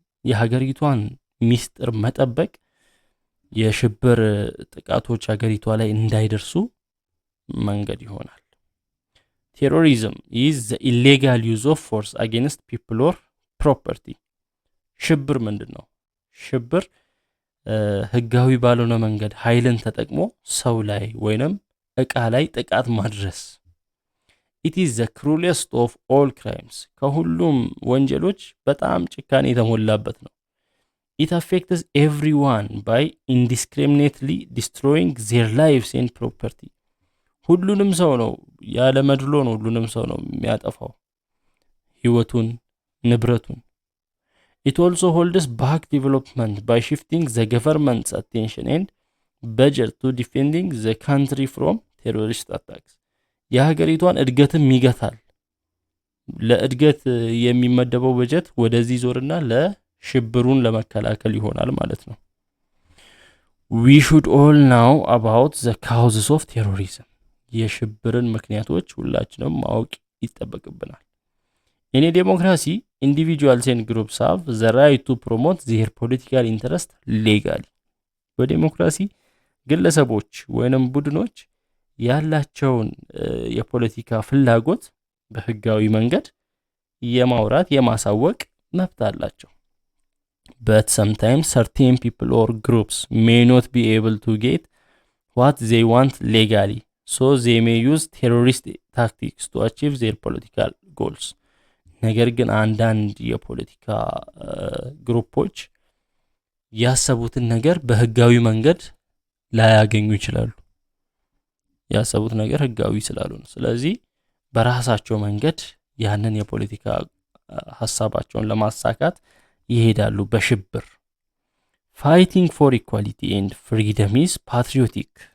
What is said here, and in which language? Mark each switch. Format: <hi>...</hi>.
<am>የሀገሪቷን ሚስጥር መጠበቅ የሽብር ጥቃቶች ሀገሪቷ ላይ እንዳይደርሱ መንገድ ይሆናል።</am> <en>Terrorism is the illegal use of force against people or property.</en> <am>ሽብር ምንድነው? ሽብር ህጋዊ ባልሆነ መንገድ ኃይልን ተጠቅሞ ሰው ላይ ወይንም እቃ ላይ ጥቃት ማድረስ።</am> <en>it is the cruelest of all crimes.</en> <am>ከሁሉም ወንጀሎች በጣም ጭካኔ የተሞላበት ነው።</am> <en>it affects everyone by indiscriminately destroying their lives and property.</en> <am>ሁሉንም ሰው ነው ያለ መድሎ ነው ሁሉንም ሰው ነው የሚያጠፋው ህይወቱን ንብረቱን።</am> <en>it also holds back development by shifting the government's attention and budget to defending the country from terrorist attacks.</en> <am>የሀገሪቷን እድገትም ይገታል። ለእድገት የሚመደበው በጀት ወደዚህ ዞርና ለሽብሩን ለመከላከል ይሆናል ማለት ነው።</am> <en>we should all know about the causes of terrorism.</en> <am>የሽብርን ምክንያቶች ሁላችንም ማወቅ ይጠበቅብናል።</am> <en>in a democracy, individuals and groups have the right to promote their political interest legally.</en> <am>በዲሞክራሲ ግለሰቦች ወይንም ቡድኖች ያላቸውን የፖለቲካ ፍላጎት በህጋዊ መንገድ የማውራት የማሳወቅ መብት አላቸው።</am> <en>but sometimes certain people or groups may not be able to get what they want legally, so they may use terrorist tactics to achieve their political goals.</en> <am>ነገር ግን አንዳንድ የፖለቲካ ግሩፖች ያሰቡትን ነገር በህጋዊ መንገድ ላያገኙ ይችላሉ። ያሰቡት ነገር ህጋዊ ስላልሆነ ስለዚህ በራሳቸው መንገድ ያንን የፖለቲካ ሐሳባቸውን ለማሳካት ይሄዳሉ በሽብር።</am> <en>ፋይቲንግ ፎር ኢኳሊቲ ኤንድ ፍሪደም ኢዝ ፓትሪዮቲክ።</en>